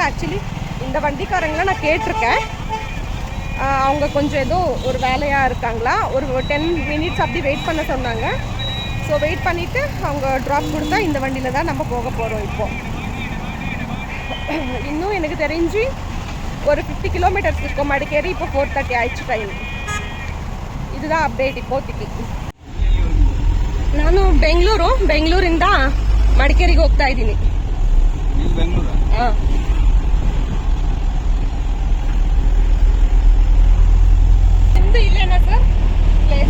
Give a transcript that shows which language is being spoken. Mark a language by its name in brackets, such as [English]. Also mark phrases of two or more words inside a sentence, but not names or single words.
[Tamil] ஆக்சுவலி இந்த வண்டிக்காரங்களை நான் கேட்டிருக்கேன், அவங்க கொஞ்சம் ஏதோ ஒரு வேலையாக இருக்காங்களா, ஒரு 10 minutes அப்படி வெயிட் பண்ண சொன்னாங்க. ஸோ வெயிட் பண்ணிவிட்டு அவங்க ட்ராப் கொடுத்தா இந்த வண்டியில் தான் நம்ம போக போகிறோம். இப்போது இன்னும் எனக்கு தெரிஞ்சு ஒரு 50 கிலோமீட்டர்ஸ் இருக்கும் மடிக்கேரி. இப்போ 4:30 ஆயிடுச்சு டைம். இதுதான் ಅಪ್ಡೇಟ್ இப்போதைக்கு. [Kannada] ನಾನು ಬೆಂಗಳೂರಿಂದ ಮಡಿಕೇರಿಗೆ ಹೋಗ್ತಾ ಇದ್ದೀನಿ. ನಿಮ್ದು ಇಲ್ಲೇನಾ [English] sir place?